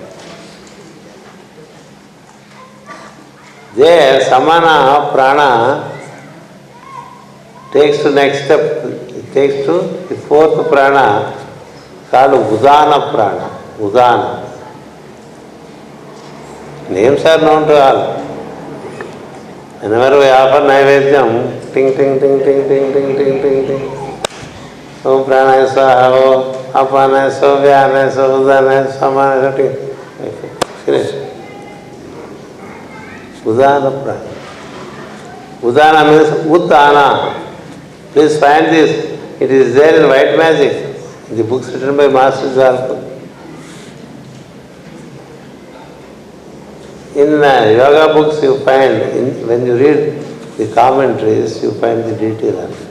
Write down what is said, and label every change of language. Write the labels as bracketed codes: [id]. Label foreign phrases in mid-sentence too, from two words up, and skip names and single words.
[en] There, samana, prana, takes to next step. It takes to the 4th prana called Udana prana. Udana. Names are known to all. Whenever we offer Naivedyam, ting, ting, ting, ting, ting, ting, ting, ting, ting. [sa] Om pranaya swaha, om apanaya swaha, vyanaya swaha, udanaya samanaya swaha, ting. [en] Finish. Udana prana. Udana means Uddana. Please find this. It is there in white magic. The books written by masters also. In yoga books you find, when you read the commentaries, you find the detail of it.